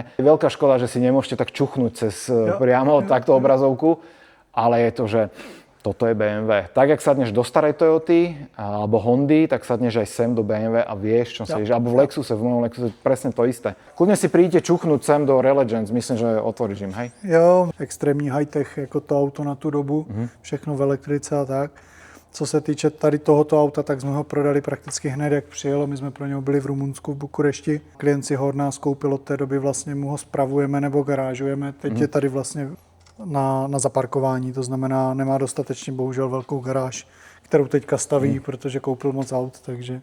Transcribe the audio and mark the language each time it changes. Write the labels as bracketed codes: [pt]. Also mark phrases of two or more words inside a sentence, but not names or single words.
[sk] Je veľká škoda, že si nemôžete tak čuchnúť cez priamo takto obrazovku, ale je to, že toto je BMW. Tak, jak sadneš do starej Toyoty alebo Hondy, tak sadneš aj sem do BMW a vieš, čo sa ideš. Alebo v Lexuse, v mojom Lexuse, presne to isté. Kľudne si prídete čuchnúť sem do Relegends, myslím, že otvoríš im, hej? [cs] Jo, extrémní high-tech, jako to auto na tu dobu, všechno v elektrice a tak. Co se týče tady tohoto auta, tak jsme ho prodali prakticky hned, jak přijelo. My jsme pro něho byli v Rumunsku, v Bukurešti. Klient si ho od nás koupil, od té doby vlastně mu ho spravujeme nebo garážujeme. Teď je tady vlastně na zaparkování, to znamená, nemá dostatečně bohužel velkou garáž, kterou teďka staví, protože koupil moc aut, takže...